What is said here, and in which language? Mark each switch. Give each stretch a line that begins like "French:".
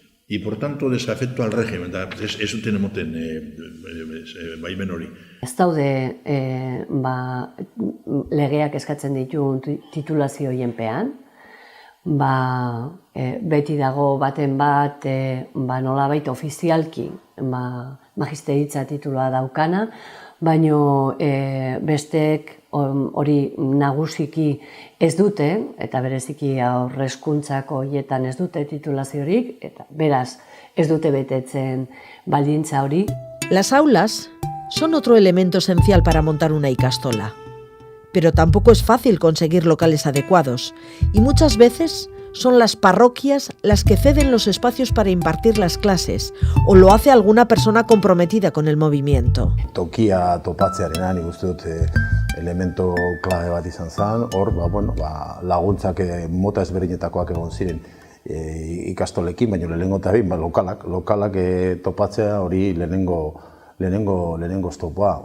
Spanish: Y por tanto, desafecto al régimen.
Basque: Ez zuten emoten baimen hori. Ez daude legeak eskatzen dituen titulazioen pean, beti dago baten bat nolabait ofizialki magisteritza titula daukana, baino besteek hori nagusiki ez dute, eta bereziki aurrezkuntzako hietan ez dute titulaziorik, eta beraz ez dute betetzen baldintza hori.
Spanish: Las aulas son otro elemento esencial para montar una ikastola. Pero tampoco es fácil conseguir locales adecuados y muchas veces son las parroquias las que ceden los espacios para impartir las clases o lo hace alguna persona comprometida con el movimiento.
Basque: Tokia topatzearena nik uste dut elemento klabe bat izan zen, hor laguntzak mota ezberdinetakoak egon ziren ikastolekin, baina lehenengo eta behin lokalak topatzea hori lehenengo oztopoa.